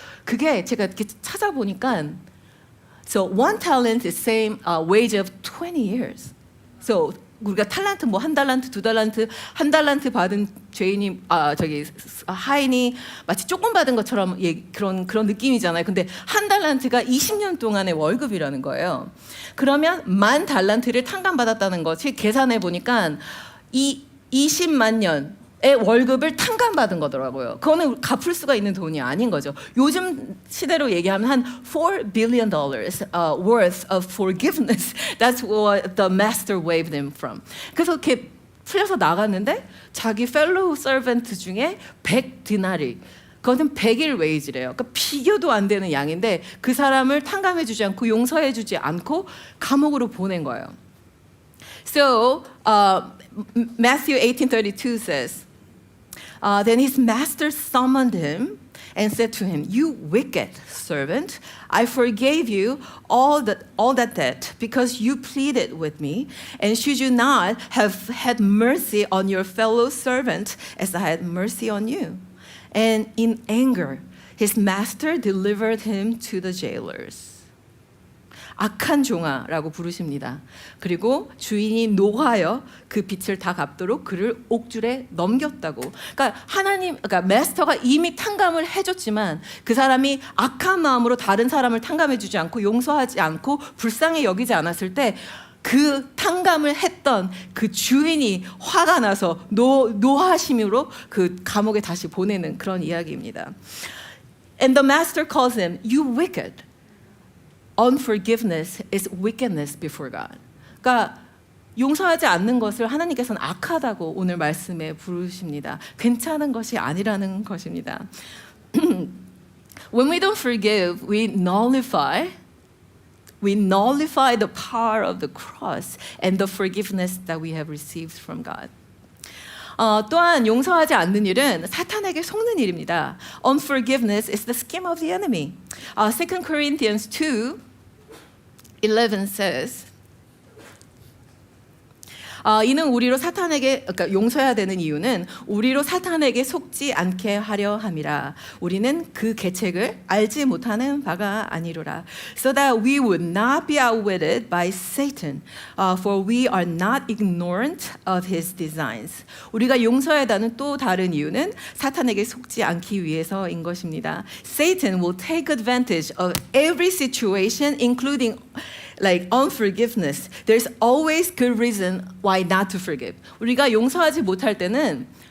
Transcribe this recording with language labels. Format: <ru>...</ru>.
<ko>그게 제가 이렇게 찾아보니까</ko> <en>so one talent is same wage of 20 years.</en> <ko>So 우리가 탈란트 뭐 1달란트, 2달란트, 1달란트 받은 죄인이 하인이 마치 조금 받은 것처럼 그런 느낌이잖아요. 근데 1달란트가 20년 동안의 월급이라는 거예요. 그러면 10,000달란트를 탕감받았다는 것이 계산해 보니까 이 20만 년의 월급을 탕감받은 거더라고요. 그거는 갚을 수가 있는 돈이 아닌 거죠. 요즘 시대로 얘기하면 한</ko> <en>$4 billion worth of forgiveness. That's what the master waved them from.</en> <ko>그래서 이렇게 풀려서 나갔는데 자기 fellow servant 중에 100디나리, 그것은 100일 웨이지래요. 그러니까 비교도 안 되는 양인데 그 사람을 탕감해주지 않고 용서해주지 않고 감옥으로 보낸 거예요.</ko> <en>So Matthew 18:32 says, then his master summoned him and said to him, "You wicked servant, I forgave you all that debt because you pleaded with me. And should you not have had mercy on your fellow servant as I had mercy on you?" And in anger, his master delivered him to the jailers.</en> <ko>악한 종아라고 부르십니다. 그리고 주인이 노하여 그 빚을 다 갚도록 그를 옥줄에 넘겼다고. 그러니까 마스터가 이미 탕감을 해줬지만 그 사람이 악한 마음으로 다른 사람을 탕감해주지 않고 용서하지 않고 불쌍히 여기지 않았을 때 그 탕감을 했던 그 주인이 화가 나서 노하심으로 그 감옥에 다시 보내는 그런 이야기입니다.</ko> <en>And the master calls him, "You wicked." Unforgiveness is wickedness before God.</en> <ko>그러니까 용서하지 않는 것을 하나님께서는 악하다고 오늘 말씀에 부르십니다. 괜찮은 것이 아니라는 것입니다.</ko> <en>When we don't forgive, we nullify the power of the cross and the forgiveness that we have received from God.</en> <ko>또한 용서하지 않는 일은 사탄에게 속는 일입니다.</ko> <en>Unforgiveness is the scheme of the enemy. 2 Corinthians 2:11 says,</en> <ko>이는 우리로 그러니까 용서해야 되는 이유는 우리로 사탄에게 속지 않게 하려 함이라. 우리는 그 계책을 알지 못하는 바가 아니로라.</ko> <en>So that we would not be outwitted by Satan, for we are not ignorant of his designs.</en> <ko>우리가 용서해야 하는 또 다른 이유는 사탄에게 속지 않기 위해서인 것입니다.</ko> <en>Satan will take advantage of every situation, including like unforgiveness. There's always good reason why not to forgive.</en> <ko>우리가 용서하지 못할 때는</ko>